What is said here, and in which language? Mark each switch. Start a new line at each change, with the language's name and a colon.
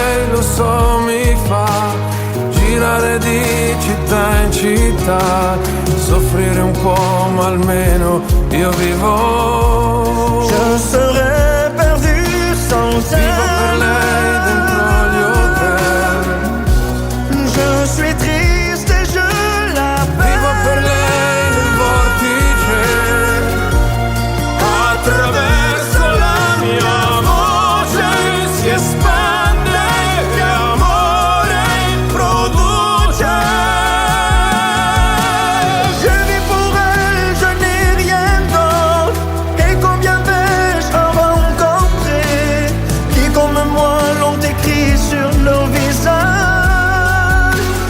Italian: questo mi fa girare di città in città, soffrire un po' ma almeno io vivo.
French: Je serais perdu sans elle.
Italian: Vivo per lei dentro gli hotel.
French: Je suis triste et je l'appelle.
Italian: Vivo per lei nel vortice, attraverso la mia voce si espande e amore produce.
French: Je vis pour elle, je n'ai rien d'autre. Et combien vais-je en rencontrer qui comme moi l'ont écrit sur nos visages.